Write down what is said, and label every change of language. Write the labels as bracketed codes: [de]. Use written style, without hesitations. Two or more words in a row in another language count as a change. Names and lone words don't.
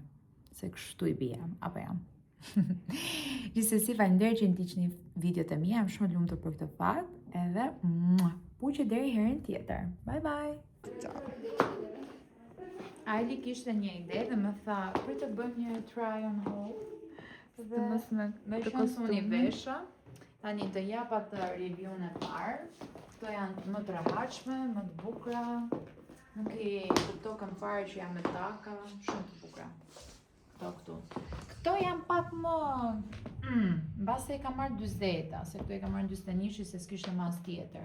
[sq] Se kështu i bie, apo jam. Gjithsesi faleminderit që ndiqni videot e mia, jam shumë e lumtur për këtë fat, edhe puqe deri herën tjetër. [en] Bye bye. [sq] Aili kishte një ide dhe më tha, për të bëjmë një [en] try on haul. [sq] Dhe me shansuni vesha. Tani të jap atë review-n e parë. Këto janë më të rehatshme, më të bukura. Nuk i kuptokën fare që janë me taka, shumë të bukura. Këto janë pak më mbase i ka marrë 40, se këto i ka marrë 41 se s'kishte mas tjetër.